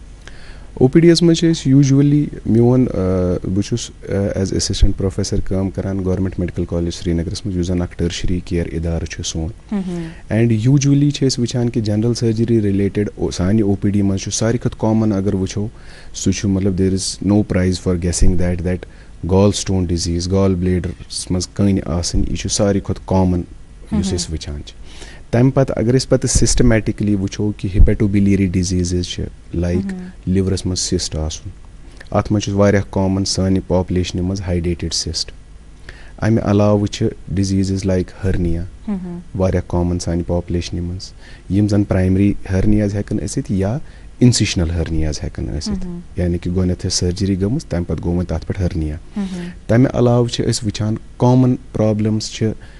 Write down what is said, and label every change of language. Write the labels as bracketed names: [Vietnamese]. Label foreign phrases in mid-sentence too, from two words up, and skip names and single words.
[Kashmiri] او پی ڈی یس منٛز چھِ أسۍ یوٗجؤلی میون بہٕ چھُس [English] as assistant professor [Kashmiri] کٲم کران گورمینٹ میڈیکل کالیج سری نگرس منٛز یُس زن اکھ [English] tertiary care [Kashmiri] اِدارٕ چھُ سون اینڈ یوٗجؤلی چھِ أسۍ وٕچھان کہِ [English] general surgery related [Kashmiri] سانہِ او پی ڈی منٛز چھُ ساروی کھۄتہٕ کامن اگر وٕچھو سُہ چھُ مطلب [English] there is no prize for guessing that gall stone disease [Kashmiri] گال بلیڈرس منٛز کٔنۍ آسٕنۍ یہِ چھُ ساروی کھۄتہٕ کامن یُس أسۍ وٕچھان چھِ تَمہِ پتہٕ اگر أسۍ پتہٕ سِسٹمیٹِکلی وٕچھو کہِ ہِپیٹوبِلیری ڈِزیٖزٕز چھِ لایک لِورس منٛز سِسٹ آسُن اتھ منٛز چھُ واریاہ کامن سانہِ پاپولیشنہِ منٛز [English] hydatid cyst [Kashmiri] امہِ علاوٕ چھِ [English] diseases like hernia [Kashmiri] واریاہ کامن سانہِ پاپولیشنہِ منٛز یِم زن [English] primary hernias [Kashmiri] ہٮ۪کن ٲسِتھ یا [English] incisional hernias [Kashmiri] ہٮ۪کن ٲسِتھ یعنی کہِ گۄڈنٮ۪تھ ٲس سٔرجری گٔمٕژ تمہِ پتہٕ گوٚو وۄنۍ تتھ پٮ۪ٹھ ہرنیا تمہِ علاوٕ چھِ أسۍ وٕچھان [English] common problems [Kashmiri] چھِ